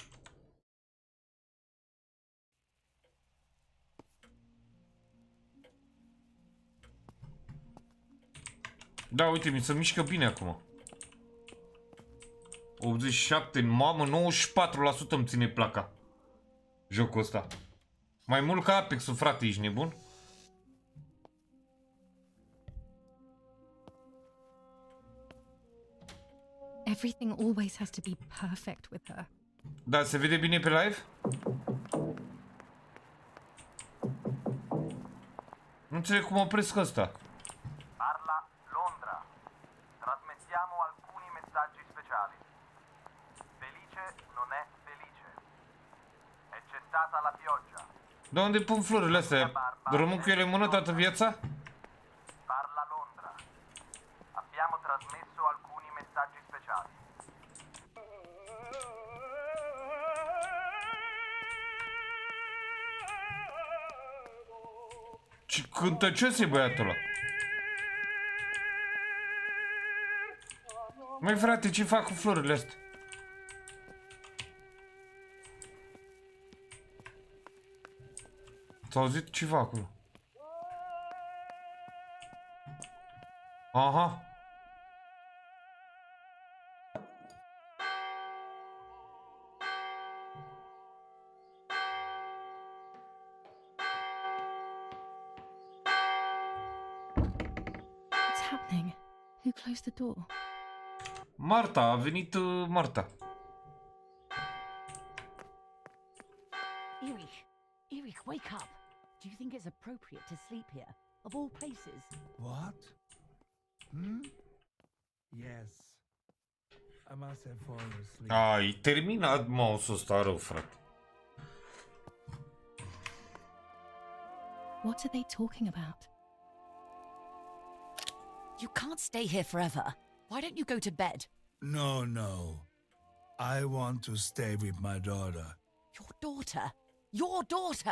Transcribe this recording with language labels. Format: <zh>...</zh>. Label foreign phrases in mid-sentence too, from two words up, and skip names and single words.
<ro>Da, uite, mi se mișcă bine acum. 87, mamă, 94% îmi ține placa. Jocul ăsta. Mai mult ca Apex-ul, frate, ești nebun?</ro> <en>Everything always has to be perfect with her.</en> <ro>Da, se vede bine pe live? Nu înțeleg cum opresc ăsta.</ro> <it>Parla Londra. Trasmettiamo alcuni messaggi speciali. Felice non è felice. E c'è stata la pioggia.</it> <ro>De unde pun florile astea? Rămân cu ele în mână toată viața?</ro> <it>Parla Londra. Abbiamo trasmesso alcuni messaggi speciali.</it> <ro>Ce cântăcios e băiatul ăla. Măi, frate, ce fac cu florile astea? S-a auzit ceva acolo. Aha.</ro> <en>What's happening? Who closed the door?</en> <ro>Marta, a venit Marta.</ro> <en>Erich, wake up. Do you think it's appropriate to sleep here, of all places? What? Yes. I must have fallen asleep.</en> <ro>Ai terminat mouse-ul ăsta rău, frate.</ro> <en>What are they talking about? You can't stay here forever. Why don't you go to bed? No. I want to stay with my daughter. Your daughter? Your daughter?</en>